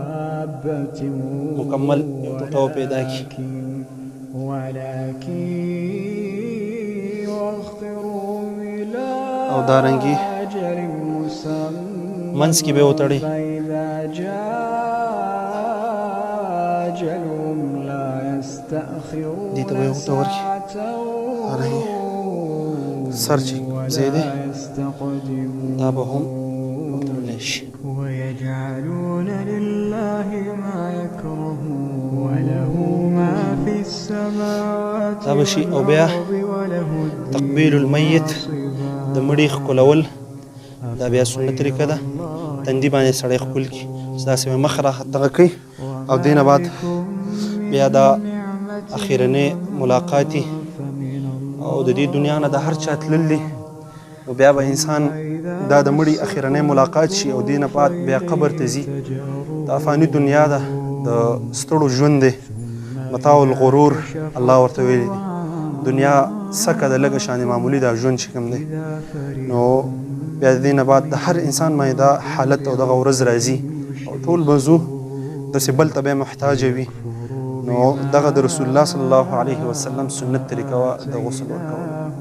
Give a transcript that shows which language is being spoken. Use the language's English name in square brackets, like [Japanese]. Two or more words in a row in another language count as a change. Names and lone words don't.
[Pashto] مکمل یو ټوټه پیدا کړي او دارنګې منځ کې به وتړئ دې ته به یې ورته ورکړي سر چې ځای دی دا به هم وتړلی شي. [Arabic] ويجعلون لله ما يكرهون وله ما في السماوات [Pashto] دا به شي او بیا [Arabic] تقبیل المیت [Pashto] د مړي ښکلول دا بیا سنت طریقه ده. تندي باندې سړی ښکل کړي داسې به مخ را دغه کوي او دې نه بعد بیا دا اخرنی ملاقاتي او د دې دنیا نه د هر چا تللی نو بیا به انسان دا د مړي اخرنی ملاقات شي او دې نه بعد بیا قبر ته ځي. دا فاني دنیا ده د ستړو ژوند دی [Arabic] متاع الغرور [Pashto] الله ورته ویلی دی. دنیا سکه د لږه شانې معمولي دا ژوند چې کوم دی نو بیا د دې نه بعد د هر انسان باندې دا حالت او دغه ورځ راځي او ټول به ځو داسې بل ته به محتاجه وي. نو دغه د رسول الله [Arabic] صلی الله علیه وسلم [Pashto] سنت طریقه وه د غسل ورکول.